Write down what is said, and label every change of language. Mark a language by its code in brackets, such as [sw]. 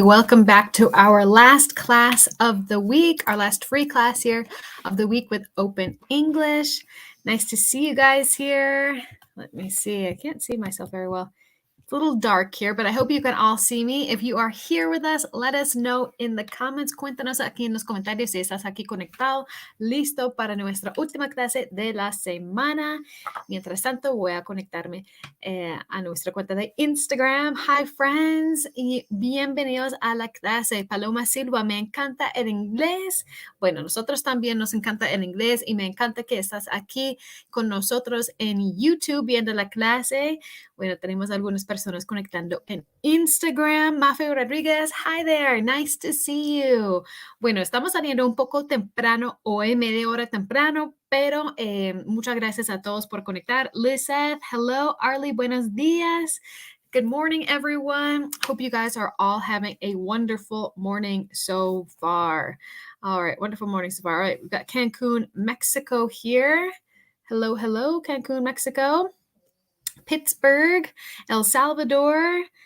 [en] Welcome back to our last class of the week, our last free class here of the week with Open English. Nice to see you guys here. Let me see. I can't see myself very well. It's a little dark here, but I hope you can all see me. If you are here with us, let us know in the comments. [es] Cuéntanos aquí en los comentarios si estás aquí conectado, listo para nuestra última clase de la semana. Mientras tanto, voy a conectarme a nuestra cuenta de Instagram. [en] Hi, friends, [es] y bienvenidos a la clase. Paloma Silva, me encanta el inglés. Bueno, nosotros también nos encanta el inglés y me encanta que estás aquí con nosotros en YouTube viendo la clase. Bueno, tenemos algunas personas conectando en Instagram. [en] Mafe Rodríguez, hi there, nice to see you. [es] Bueno, estamos saliendo un poco temprano hoy, media hora temprano, pero muchas gracias a todos por conectar. [en] Lizeth, hello. Arlie, [es] buenos días. [en] Good morning, everyone. Hope you guys are all having a wonderful morning so far. All right, wonderful morning so far. All right, we've got Cancun, Mexico here. Hello, hello, Cancun, Mexico. Pittsburgh, El Salvador.